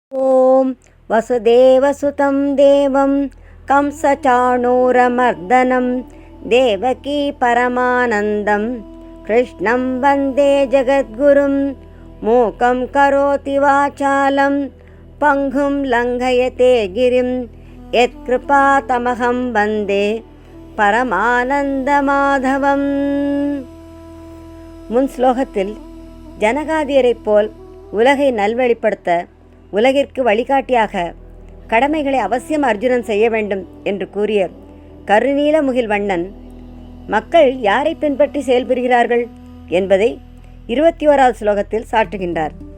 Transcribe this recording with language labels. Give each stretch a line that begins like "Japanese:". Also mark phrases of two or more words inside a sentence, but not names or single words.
Sanskrit: ॐ वसुदेवसुतं देवं कंसचाणूरमर्दनं देवकी परमानन्दं कृष्णं वन्दे जगद्गुरुं मूकं करोति वाचालं पङ्गुं लङ्घयते गिरिं यत्कृपातमहं वन्दे பரமானந்தமாதவம்.
Tamil: முன் ஸ்லோகத்தில் ஜனகாதியரைப் போல் உலகை நல்வழிப்படுத்த உலகிற்கு வழிகாட்டியாக கடமைகளை அவசியம் அர்ஜுனன் செய்ய வேண்டும் என்று கூறிய கருநீல முகில் வண்ணன் மக்கள் யாரை பின்பற்றி செயல்புரிகிறார்கள் என்பதை 21வது ஸ்லோகத்தில் சாற்றுகின்றார்.